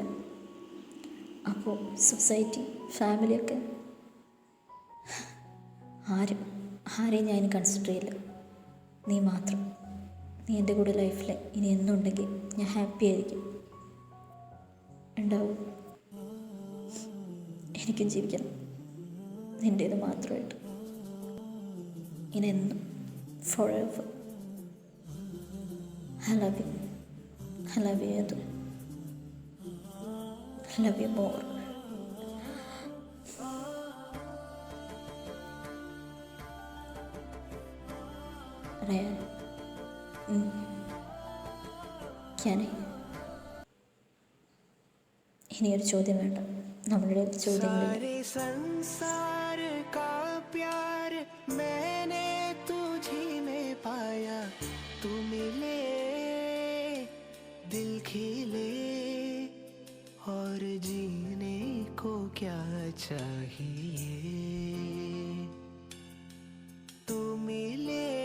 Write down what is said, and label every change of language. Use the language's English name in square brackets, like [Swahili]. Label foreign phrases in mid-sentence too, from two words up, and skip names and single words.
[Malayalam] അപ്പോൾ സൊസൈറ്റി, ഫാമിലിയൊക്കെ ആരെയും ഞാൻ കൺസിഡർ ചെയ്യില്ല. നീ മാത്രം. നീ എൻ്റെ കൂടെ ലൈഫിൽ ഇനി എന്നുണ്ടെങ്കിൽ ഞാൻ ഹാപ്പി ആയിരിക്കും. ഉണ്ടാവും. എനിക്കും ജീവിക്കണം, നിൻ്റേത് മാത്രമായിട്ട്, ഇനെന്നും forever. [English] I love you. I love you, Yadu. I love you more. Ryan, can I? [Malayalam] ഇനിയൊരു ചോദ്യം വേണ്ട, നമ്മളുടെ ചോദ്യങ്ങളിൽ [Hindi] संसार का प्यार मैंने तुझी में पाया, तू मिले दिल खिले और जीने को क्या चाहिए, तू मिले